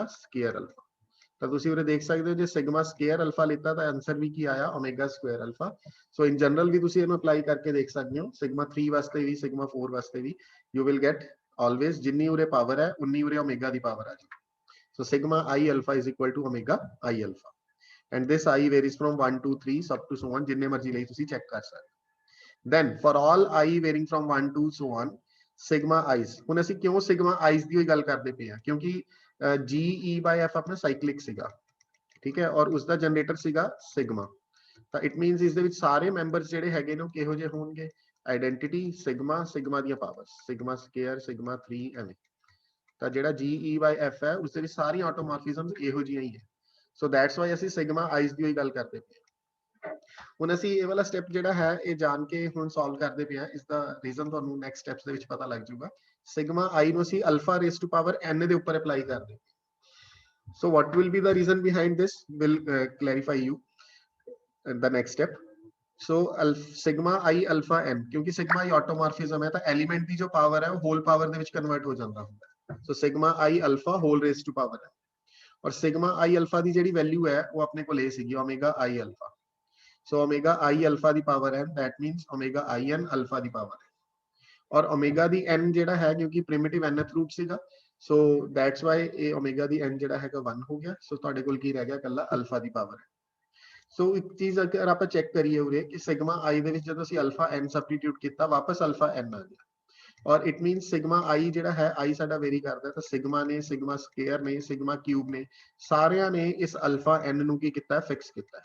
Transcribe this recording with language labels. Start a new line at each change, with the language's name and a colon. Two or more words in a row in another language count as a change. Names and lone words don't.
English: omega square alpha.
Punjabi: ਤਾਂ ਤੁਸੀਂ ਉਰੇ ਦੇਖ ਸਕਦੇ ਹੋ ਜੇ
English: sigma square alpha
Punjabi: ਲਿੱਤਾ ਤਾਂ ਆਨਸਰ ਵੀ ਕੀ ਆਇਆ
English: omega square alpha.
Punjabi: ਸੋ
English: in general
Punjabi: ਵੀ ਤੁਸੀਂ ਇਹਨੂੰ ਅਪਲਾਈ ਕਰਕੇ ਦੇਖ ਸਕਦੇ ਹੋ, ਸਿਗਮਾ 3 ਵਾਸਤੇ ਵੀ ਸਿਗਮਾ 4 ਵਾਸਤੇ ਵੀ
English: you will get always
Punjabi: ਜਿੰਨੀ ਉਰੇ ਪਾਵਰ ਹੈ ਉਨੀ ਉਰੇ ਓਮੇਗਾ ਦੀ ਪਾਵਰ ਆ ਜੀ।
English: so sigma i alpha is equal to omega I alpha and this I varies from 1 to 3 sub to so on,
Punjabi: ਜਿੰਨੇ ਮਰਜ਼ੀ ਲਈ ਤੁਸੀਂ ਚੈੱਕ ਕਰ ਸਕਦੇ।
English: then for all I varying from 1 to so on sigma i's,
Punjabi: ਹੁਣ ਅਸੀਂ ਕਿਉਂ
English: sigma i's
Punjabi: ਦੀ ਗੱਲ ਕਰਦੇ ਪਏ ਹਾਂ ਕਿਉਂਕਿ GE/F ਆਪਣਾ ਸਾਈਕਲਿਕ ਸੀਗਾ, ਠੀਕ ਹੈ, ਔਰ ਉਸਦਾ ਜਨਰੇਟਰ ਸੀਗਾ ਸਿਗਮਾ। ਤਾਂ
English: it means
Punjabi: ਇਸ ਦੇ ਵਿੱਚ ਸਾਰੇ ਮੈਂਬਰਸ ਜਿਹੜੇ ਹੈਗੇ ਨੇ ਉਹ ਕਿਹੋ ਜਿਹੇ ਹੋਣਗੇ, ਆਇਡੈਂਟੀਟੀ ਸਿਗਮਾ, ਸਿਗਮਾ ਦੀਆਂ ਪਾਵਰਸ
English: sigma square sigma 3
Punjabi: ਐਵੇਂ। ਤਾਂ ਜਿਹੜਾ GE/F ਹੈ ਉਸ ਦੇ ਵਿੱਚ ਸਾਰੀਆਂ ਆਟੋਮੋਰਫਿਜ਼ਮਸ ਇਹੋ ਜਿਹੀਆਂ ਹੀ ਹੈ।
English: so that's why
Punjabi: ਅਸੀਂ
English: sigma i's
Punjabi: ਦੀ ਗੱਲ ਕਰਦੇ ਪਏ ਹਾਂ। ਹੁਣ ਅਸੀਂ ਇਹ ਵਾਲਾ ਸਟੈਪ ਜਿਹੜਾ ਹੈ ਇਹ ਜਾਣ ਕੇ ਹੁਣ ਸੋਲਵ ਕਰਦੇ ਪਏ ਹਾਂ, ਇਸ ਦਾ ਰੀਜ਼ਨ ਤੁਹਾਨੂੰ
English: next steps
Punjabi: ਦੇ ਵਿੱਚ ਪਤਾ ਲੱਗ ਜਾਊਗਾ।
English: sigma i
Punjabi: ਨੂੰ ਅਸੀਂ
English: alpha raise to power n
Punjabi: ਦੇ ਉੱਪਰ ਅਪਲਾਈ ਕਰਦੇ ਹਾਂ।
English: So what will be the reason behind this? Will clarify you in the next step. So sigma I alpha n,
Hindi: क्योंकि
English: sigma i automorphism
Hindi: है तो एलिमेंट की जो पावर है वो
English: whole power
Punjabi: ਦੇ ਵਿੱਚ ਕਨਵਰਟ ਹੋ ਜਾਂਦਾ ਹੁੰਦਾ
Hindi: है।
English: So sigma I alpha whole raised to power
Hindi: है, और
English: sigma I alpha
Punjabi: ਦੀ ਜਿਹੜੀ ਵੈਲਿਊ ਹੈ ਉਹ ਆਪਣੇ ਕੋਲ ਇਹ ਸੀਗੀ
English: omega I alpha। So omega I alpha
Punjabi: ਦੀ ਪਾਵਰ n,
English: that means omega I n alpha
Punjabi: ਦੀ ਪਾਵਰ
Hindi: है, और
Punjabi: omega ਦੀ n ਜਿਹੜਾ ਹੈ ਕਿਉਂਕਿ
English: primitive nth root
Punjabi: ਸੀਗਾ,
English: so that's why
Punjabi: ਇਹ ਓਮੇਗਾ ਦੀ n ਜਿਹੜਾ ਹੈਗਾ 1 ਹੋ ਗਿਆ। ਸੋ ਤੁਹਾਡੇ ਕੋਲ ਕੀ ਰਹਿ ਗਿਆ, ਕੱਲਾ ਅਲਫਾ ਦੀ ਪਾਵਰ ਹੈ। ਸੋ ਇੱਕ ਚੀਜ਼ ਅਗਰ ਆਪਾਂ ਚੈੱਕ ਕਰੀਏ ਉਰੇ ਕਿ
English: sigma i
Punjabi: ਦੇ ਵਿੱਚ ਜਦੋਂ ਅਸੀਂ
English: alpha n substitute
Punjabi: ਕੀਤਾ ਵਾਪਸ
English: alpha n
Punjabi: ਆ ਗਿਆ, ਔਰ
English: it means sigma i
Punjabi: ਜਿਹੜਾ ਹੈ i ਸਾਡਾ ਵੇਰੀ ਕਰਦਾ, ਤਾਂ ਸਿਗਮਾ ਨੇ
English: sigma square
Punjabi: ਨੇ
English: sigma cube
Punjabi: ਨੇ ਸਾਰਿਆਂ ਨੇ ਇਸ
English: alpha n
Punjabi: ਨੂੰ ਕੀ ਕੀਤਾ, ਫਿਕਸ ਕੀਤਾ।